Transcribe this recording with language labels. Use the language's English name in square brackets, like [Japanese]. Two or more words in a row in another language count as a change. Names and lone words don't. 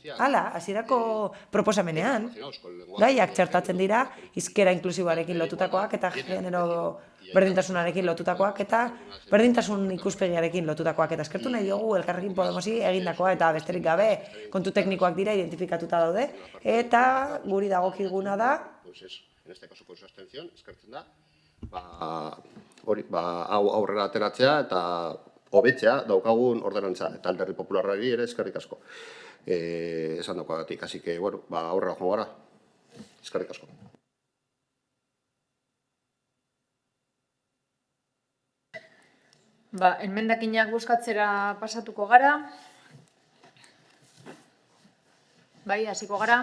[Basque] Hala, hasierako proposamenean, gaiak txertatzen dira, hizkera inklusiboarekin lotutakoak eta genero berdintasunarekin lotutakoak eta berdintasun ikuspegiarekin lotutakoak. Eta eskertu nahi diogu Elkarrekin Podemosi egindakoa eta besterik gabe kontu teknikoak dira identifikatuta daude. Eta guri dagokiguna da... [Spanish] En este caso, con su abstención, [Basque] eskertzen da, hau aurrera ateratzea eta hobetzea daukagun ordenantza. Eta alderdi popularrari ere eskerrik asko. Esan daukoagatik, [Spanish] así que, [Basque] bueno, aurrera joan gara. Eskerrik asko. Enmendakinak bozkatzera pasatuko gara. Bai, hasiko gara.